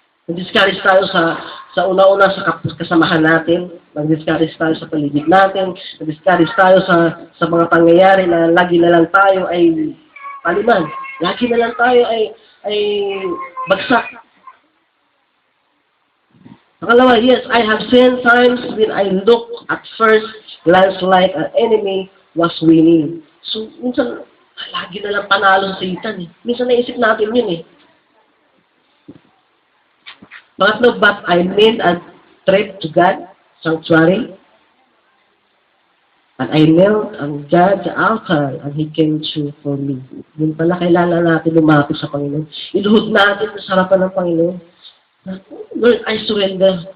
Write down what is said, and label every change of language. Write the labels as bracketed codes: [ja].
[tl] Nag-discourage tayo sa una-una sa kasamahan natin, nag-discourage tayo sa paligid natin, nag-discourage tayo sa mga pangyayari na lagi na lang tayo ay paliman. Lagi na lang tayo ay bagsak. Pangalawa, [en] yes, I have seen times when I look at first glance like an enemy was winning. [tl] So, minsan, lagi na lang panalo sa Satan eh. Minsan naisip natin yun eh. Pangatlo, [en] but I made a trip to God's sanctuary, and I knelt on God's altar, and He came through for me. [tl] Yun pala, kailangan natin lumapit sa Panginoon. Iluhod natin sa harapan ng Panginoon. [en] Lord, I surrender.